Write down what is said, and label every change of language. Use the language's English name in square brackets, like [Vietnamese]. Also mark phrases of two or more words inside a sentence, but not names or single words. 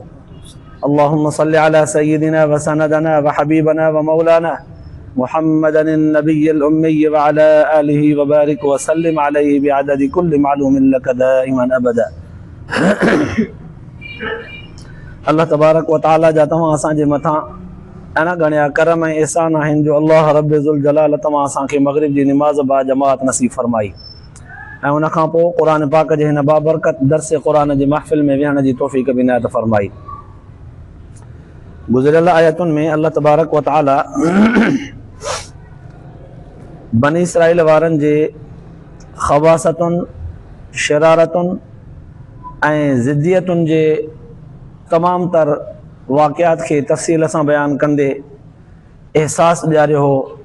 [Arabic] اللهم صل على سيدنا وسندنا وحبيبنا ومولانا محمدا النبي الأمي وعلى آله وبارك وسلم عليه بعدد كل معلوم لك دائما أبدا. [Sindhi] اللہ تبارک و تعالی جا تمام اسان جے متھاں انا گھڻا کرم ऐं एहसान आहिनि जो अल्लाह रब ज़ुल जलाल तमाम असांखे मग़रिब जी निमाज़ बा जमात नसीब फरमाई ऐं उन खां पोइ क़ुरान पाक जे हिन बाबरकत दर्स क़ुरान जी महफ़िल में विहण जी तौफ़ीक़ बि इनायत फरमाई। गुज़िरियल आयतुनि में अल्लाह तबारक व तआला बनी इसराइल वारनि जे ख़वासतुनि, शरारतुनि ऐं ज़िद्दियतुनि जे तमाम तर वाक़ियात खे तफ़सील सां बयान कंदे एहसास ॾियारियो हो